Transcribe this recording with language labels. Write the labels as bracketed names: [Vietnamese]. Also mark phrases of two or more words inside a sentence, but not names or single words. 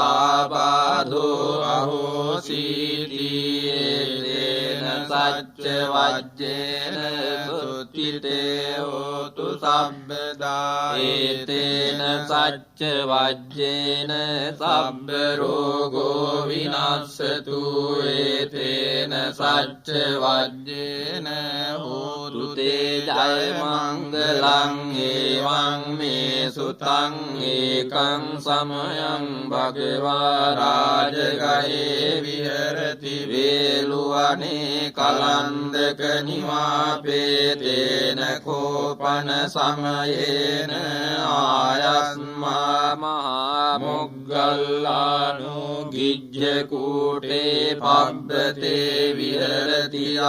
[Pali] ආබාධෝ අහෝසීති තේන සච්ච වජ්ජේන සුත්තිතේ හෝතු සම්බදා ඒතේන සච්ච වජ්ජේන සබ්බ රෝගෝ විනස්සතු ඒතේන සච්ච වජ්ජේන හෝතු තේ ජය මංගලං ඒවං මේ සුතං ඒකං සමයං භගවා රාජගහේ විහෙරති වේලුවනේ කලන්දක නිවාපේතේන කෝපන සමයේන ආයස්මා මහා මොග්ගල්ලානෝ ගිජ්ජ කූටේ පබ්බතේ විහෙරති